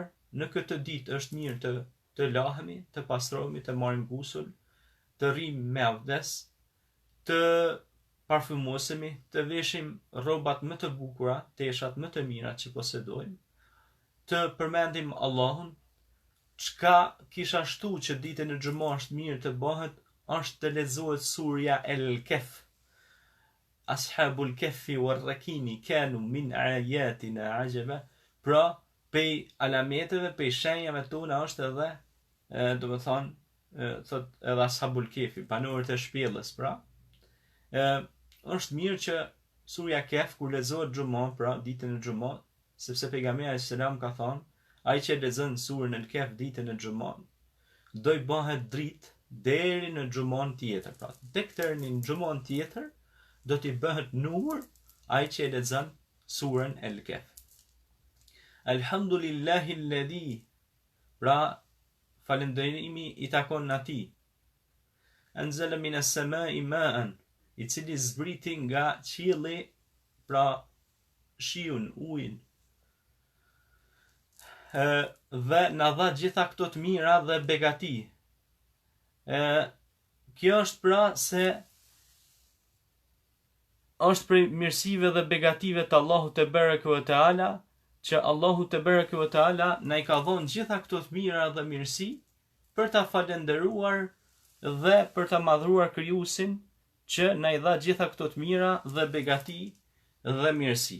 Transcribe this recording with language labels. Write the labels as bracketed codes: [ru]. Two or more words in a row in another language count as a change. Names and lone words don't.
[sq] Në këtë ditë është mirë të lahemi, të pastrohemi, të marrim gusul, të rrim me avdes, të parfumosemi, të veshim rrobat më të bukura, teshat më të mira që posedojmë, të përmendim Allahun. Çka kisha shtu që ditën e Xuma është mirë të bëhet, është të lexohet surja El-Kehf. [ar] أصحاب الكهف والرقيم كانوا من آياتنا عجبا. [sq] Pra, pej alameteve, pej shenjave tona është edhe, do të thonë, thot edhe Ashabul Kehfi, banorët e shpellës, pra. Është mirë që surja Kehf kur lexohet xumon, pra ditën e xumon, sepse pejgamberi selam ka thonë, ai që lexon surën El-Kehf ditën e xumon, do i bëhet dritë deri në xumon tjetër, pra. Tek deri në xumon tjetër do t'i bëhet nur ai që e lexon surën El-Kehf. [ar] الحمد لله الذي, [sq] pra falënderimi i takon atij. [ar] أنزل من السماء ماء, [sq] i cili zbriti nga qielli, pra shiun, ujin. Dhe na dha gjitha këto të mira dhe begati. Kjo është pra se është prej mirësive dhe begative të Allahu [ar] تبارك وتعالى, [sq] që Allahu [ar] تبارك وتعالى [sq] na i ka dhënë gjitha këto të mira dhe mirësi për ta falendëruar dhe për ta madhruar krijuesin që na i dha gjitha këto të mira dhe begati dhe mirësi.